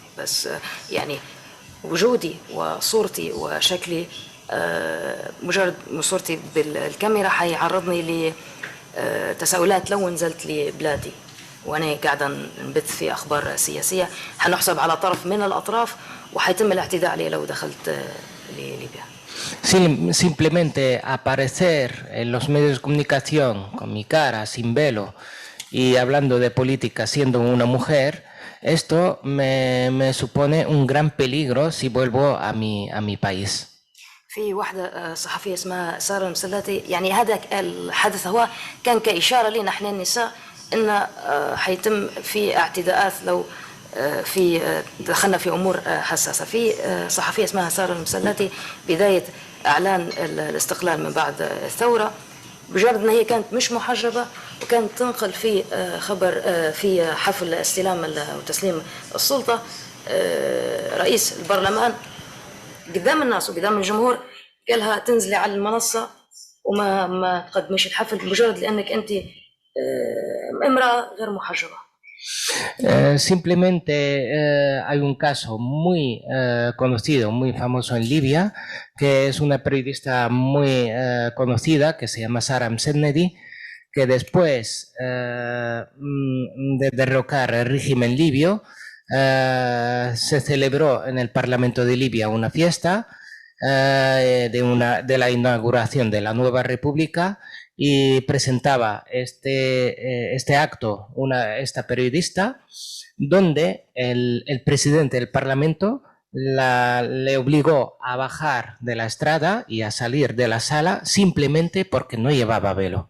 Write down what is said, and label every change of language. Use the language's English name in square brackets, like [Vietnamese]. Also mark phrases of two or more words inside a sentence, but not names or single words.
[Arabic] بس يعني وجودي وصورتي وشكلي، مجرد صورتي بالكاميرا حيعرضني لتساؤلات. لو نزلت لبلادي وأنا قاعدة نبث في أخبار سياسية حنحسب على طرف من الأطراف، وحيتم الاعتداء علي لو دخلت لليبيا. [Spanish] Simplemente aparecer en los medios de comunicación con mi cara sin velo y hablando de política siendo una mujer, esto me supone un gran peligro si vuelvo a mi país. [Arabic] في واحدة صحفية اسمها سارة المسلاتي، يعني هذا الحدث هو كان كإشارة لنا احنا النساء إن حيتم في اعتداءات لو في دخلنا في أمور حساسة. في صحفية اسمها سارة المسلاتي بداية إعلان الاستقلال من بعد الثورة، بجرد أن هي كانت مش محجبة وكانت تنقل في خبر في حفل استلام وتسليم السلطة، رئيس البرلمان قدام الناس وقدام الجمهور قالها تنزلي على المنصة وما تقدميش الحفل بمجرد لأنك أنت امرأة غير محجبة. [Spanish] Simplemente hay un caso muy conocido, muy famoso en Libia, que es una periodista muy conocida que se llama Sahar, que después de derrocar el régimen libio, se celebró en el Parlamento de Libia una fiesta de la inauguración de la nueva república y presentaba este acto esta periodista donde el presidente del Parlamento le obligó a bajar de la estrada y a salir de la sala simplemente porque no llevaba velo.